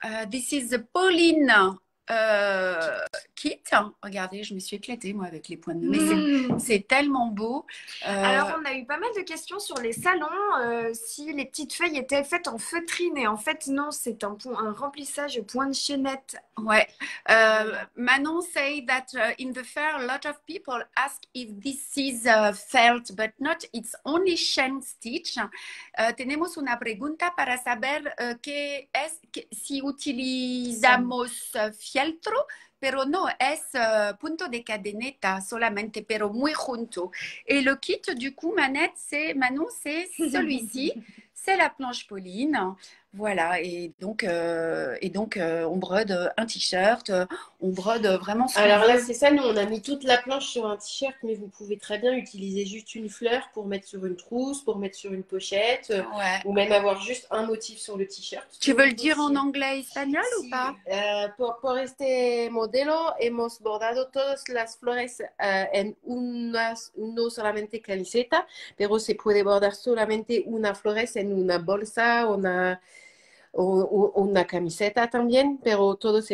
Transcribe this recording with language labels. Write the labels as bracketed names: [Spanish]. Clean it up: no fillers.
[English] This is the Pauline kit. [French] Regardez, je me suis éclatée moi avec les points de nœud. Mais c'est tellement beau. Alors, on a eu pas mal de questions sur les salons, si les petites feuilles étaient faites en feutrine. Et en fait, non, c'est un remplissage point de chaînette. Ouais. [English] Manon say that in the fair, a lot of people ask if this is felt, but not. It's only chain stitch. [Spanish] Tenemos una pregunta para saber si utilizamos fieltro, pero no es punto de cadeneta solamente, pero muy junto. [French] Et le kit, du coup, Manon, c'est celui-ci. C'est la planche Pauline. Voilà, et donc on brode un t-shirt, on brode vraiment ce Alors là, c'est ça, nous on a mis toute la planche sur un t-shirt, mais vous pouvez très bien utiliser juste une fleur pour mettre sur une trousse, pour mettre sur une pochette, ouais. Ou même avoir juste un motif sur le t-shirt. Tu veux le dire en anglais espagnol ou pas? [Spanish] Por este modelo hemos bordado todas las flores en no solamente camiseta, pero se puede bordar solamente una flores en una bolsa, una camiseta también, pero todo se